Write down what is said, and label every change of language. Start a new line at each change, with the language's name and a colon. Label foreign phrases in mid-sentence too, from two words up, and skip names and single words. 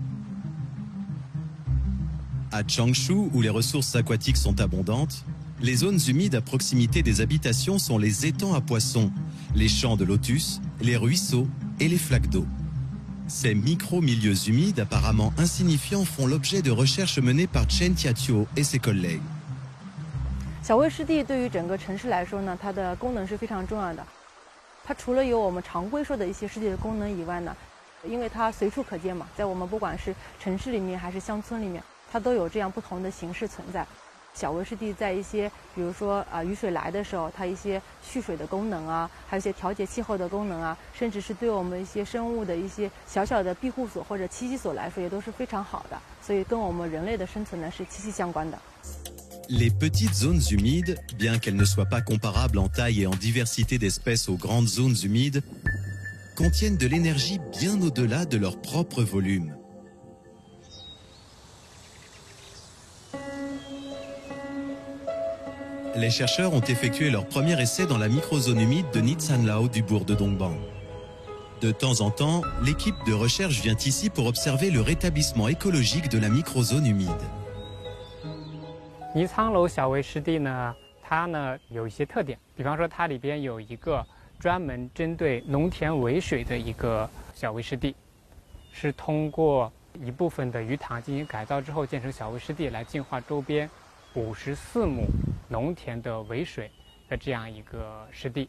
French: À Changshu, où les ressources aquatiques sont abondantes, les zones humides à proximité des habitations sont les étangs à poissons, les champs de lotus, les ruisseaux et les flaques d'eau. Ces micro-milieux humides apparemment insignifiants font l'objet de recherches menées par Chen Tiatio et ses collègues.
Chinese: 小微湿地对于整个城市来说呢，它的功能是非常重要的。它除了有我们常规说的一些湿地的功能以外呢，因为它随处可见嘛，在我们不管是城市里面还是乡村里面，它都有这样不同的形式存在。小微湿地在一些，比如说雨水来的时候，它一些蓄水的功能啊，还有一些调节气候的功能啊，甚至是对我们一些生物的一些小小的庇护所或者栖息所来说，也都是非常好的。所以跟我们人类的生存呢是息息相关的。
French: Les petites zones humides, bien qu'elles ne soient pas comparables en taille et en diversité d'espèces aux grandes zones humides, contiennent de l'énergie bien au-delà de leur propre volume. Les chercheurs ont effectué leur premier essai dans la microzone humide de Nitsanlao du bourg de Dongbang. De temps en temps, l'équipe de recherche vient ici pour observer le rétablissement écologique de la microzone humide.
Chinese: 尼苍楼小微湿地呢，它呢有一些特点，比方说它里边有一个专门针对农田围水的一个小围湿地，是通过一部分的鱼塘进行改造之后建成小围湿地，来净化周边54亩农田的围水的这样一个湿地。